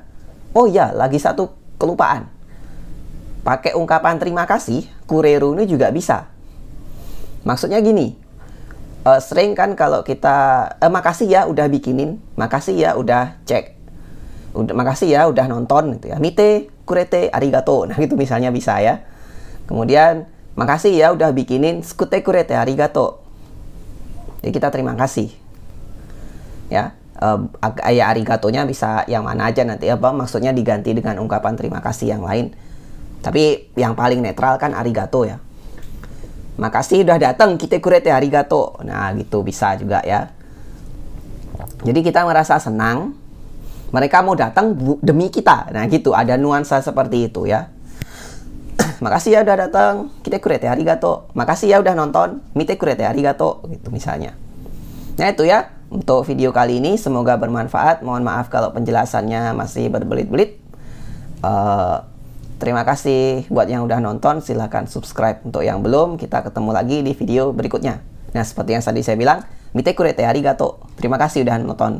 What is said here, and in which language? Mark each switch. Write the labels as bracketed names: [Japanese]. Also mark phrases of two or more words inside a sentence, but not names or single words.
[Indonesian] Oh ya, lagi satu kelupaan. Pakai ungkapan terima kasih, kureru ini juga bisa. Maksudnya gini, sering kan kalau kita makasih ya udah bikinin, makasih ya udah cek, makasih ya udah nonton gitu ya. [Japanese] 見てくれてありがとう. [Indonesian] Nah itu misalnya bisa ya. Kemudian makasih ya udah bikinin [Japanese] 作ってくれてありがとう. [Indonesian] Jadi kita terima kasih ya. Ya arigatonya bisa yang mana aja nanti apa maksudnya diganti dengan ungkapan terima kasih yang lain. Tapi yang paling netral kan arigato ya. Makasih udah datang, [Japanese] 来てくれてありがとう. [Indonesian] Nah gitu bisa juga ya. Jadi kita merasa senang mereka mau datang demi kita. Nah gitu, ada nuansa seperti itu ya. Makasih ya udah datang, [Japanese] 来てくれてありがとう. [Indonesian] Makasih ya udah nonton, [Japanese] 見てくれてありがとう [Indonesian] gitu misalnya. Nah itu ya untuk video kali ini, semoga bermanfaat. Mohon maaf kalau penjelasannya masih berbelit-belit. Terima kasih buat yang udah nonton. Silahkan subscribe untuk yang belum. Kita ketemu lagi di video berikutnya. Nah seperti yang tadi saya bilang, [Japanese] 見てくれてありがとう. [Indonesian] Terima kasih udah nonton.